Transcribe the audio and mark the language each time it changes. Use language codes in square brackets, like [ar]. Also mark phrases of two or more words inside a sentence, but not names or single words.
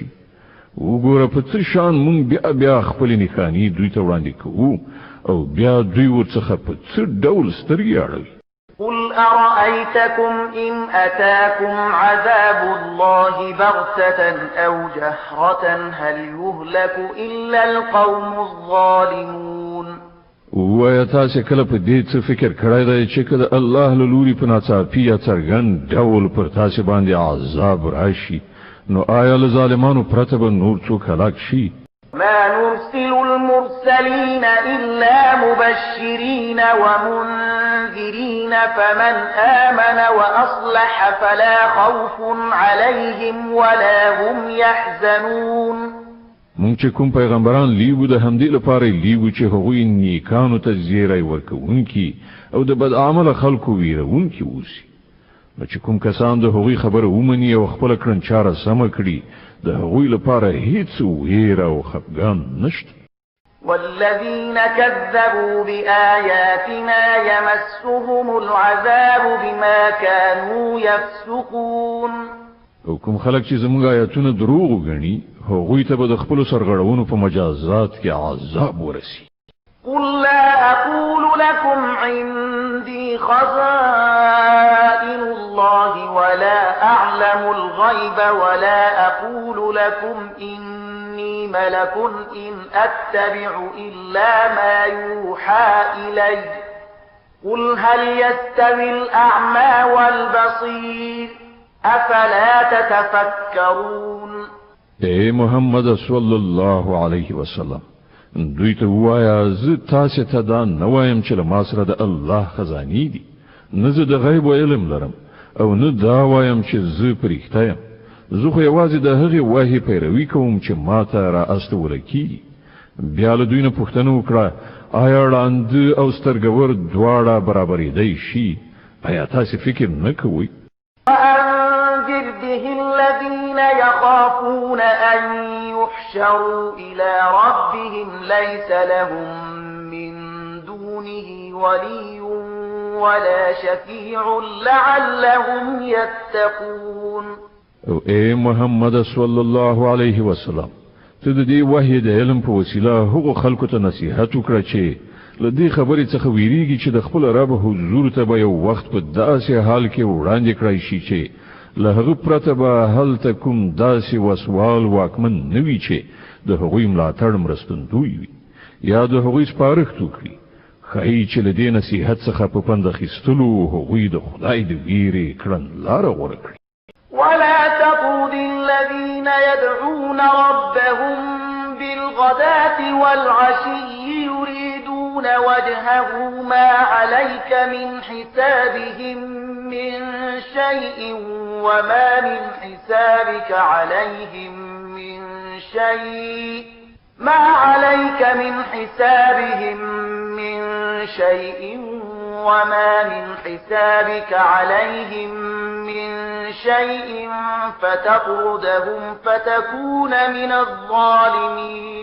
[ps] وګوره په څه شان مونږ بیا خپلې نښانې دوی ته وړاندې کوو او بیا دوی ورڅخه په څه ډول سترګې اړوي. [ar] قل أرأيتكم إن أتاكم عذاب الله بغتة أو جهرة هل يهلك إلا القوم الظالمون. [ps] ویا تاسې کله په دې څه فکر کړی دی چې کله الله له لوري په ناڅاپي یا څرګند ډول پر تاسې باندې عذاب راشي نو آیا له ظالمانو پرته به نور څوک هلاک شي؟ [ar] ما نرسل المرسلين إلا مبشرين ومنذرين فمن آمن وأصلح فلا خوف عليهم ولا هم يحزنون. [ps] مونږ چې کوم پیغمبران لیږو د همدې لپاره لیږو چې هغوی نیکانو ته زیری ورکوونکي او د بد عمله خلکو ویرونکي اوسي. نو چې کوم کسان د هغوی خبره ومني او خپله کړنچاره سمه کړي د هغوی لپاره هیڅ ویره او خفګان نشته. [ar] والذين كذبوا بآياتنا يمسهم العذاب بما كانوا يفسقون. [ps] او کوم خلک چې زموږ آیاتونه دروغ وګڼي هغوی ته به د خپلو سرغړونو په مجازات کې عذاب ورسي. [ar] قل لا أقول لكم عندي خزائن الله ولا أعلم الغيب ولا أقول لكم إني ملك إن أتبع إلا ما يوحى إلي قل هل يستوي الأعمى والبصير أفلا تتفكرون. [ps] اے محمد [ar] صلی الله علیه وسلم [ps] دوی ته وایا زه تاسې ته دا نه وایم چې له ما سره د الله خزانې دي نه زه د غیب علم لرم او نه دا وایم چې زه په رښتیا یم. زه خو یوازې د هغې وحي پیروي کوم چې ما ته را استوله کېږي. بیا له دوی نه پوښتنه وکړه آیا ړانده او سترګور دواړه برابرېدی شي؟ آیا تاسې فکر نه کوئ؟ [ar] وأنذر به الذين يخافون أن يحشروا إلى ربهم ليس لهم من دونه ولي ولا شفيع لعلهم يتقون. [ps] او اے محمد [ar] صلی الله علیه وسلم [ps] ته د دې وحی د علم په وسیله هغو خلکو ته نصیحت وکړه چې له دې خبرې څخه ویریږي چې د خپل رب حضور ته به یو وخت په داسې حال کې وړاندې کړی شي چې له هغه پرته به هلته کوم داسې وسوال واکمن نه وي چې د هغوی ملاتړ مرستندوی وي یا د هغوی سپارښت وکړي. ښایي چې له دې نصیحت څخه په پند اخیستلو هغوی د خدای د ویرې کړنلاره غوره کړي. [ar] ولا تطرد الذين يدعون ربهم بالغداة والعشي يريدون وجهه ما عليك من حسابهم من شيء وما من حسابك عليهم من شيء ما عليك من حسابهم من شيء وما من حسابك عليهم من شيء فتطردهم فتكون من الظالمين.